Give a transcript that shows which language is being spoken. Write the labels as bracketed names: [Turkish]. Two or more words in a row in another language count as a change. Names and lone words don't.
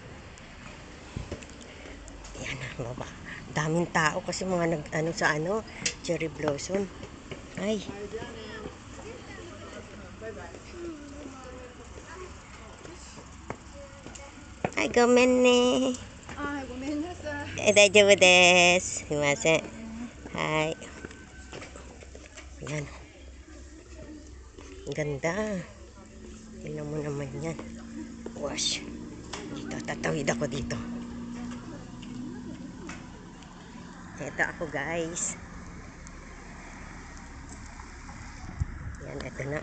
[Filipino] Ayan baba. Daming tao kasi mga sa cherry blossom. Ay. Ay, gomenne. [Japanese] ごめんなさい。大丈夫です。すいません。はい。Yan. [Filipino] Ang ganda. Tingnan mo naman yan. Wash. Dito, tatawid ako dito. Ito ako guys. Yan, ito na.